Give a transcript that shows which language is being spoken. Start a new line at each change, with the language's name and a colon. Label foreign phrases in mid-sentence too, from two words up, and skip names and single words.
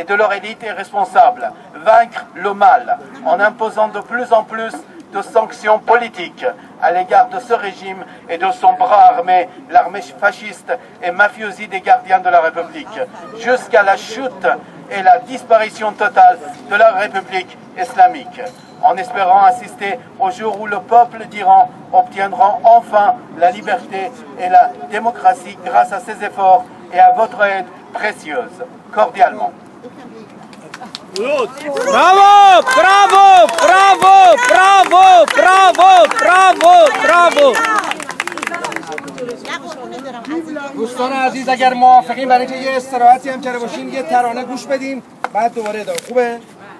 French: de leur élite responsable, vaincre le mal en imposant de plus en plus de sanctions politiques à l'égard de ce régime et de son bras armé, l'armée fasciste et mafiosie des gardiens de la République, jusqu'à la chute et la disparition totale de la République islamique, en espérant assister au jour où le peuple d'Iran obtiendra enfin la liberté et la démocratie grâce à ses efforts et à votre aide précieuse. Cordialement. Bravo, bravo, bravo, bravo, bravo, bravo, bravo.
Persian: دوستان عزیز اگر موافقین برای اینکه یه استراحتی هم کرده باشیم یه ترانه گوش بدیم بعد دوباره ادامه خوبه؟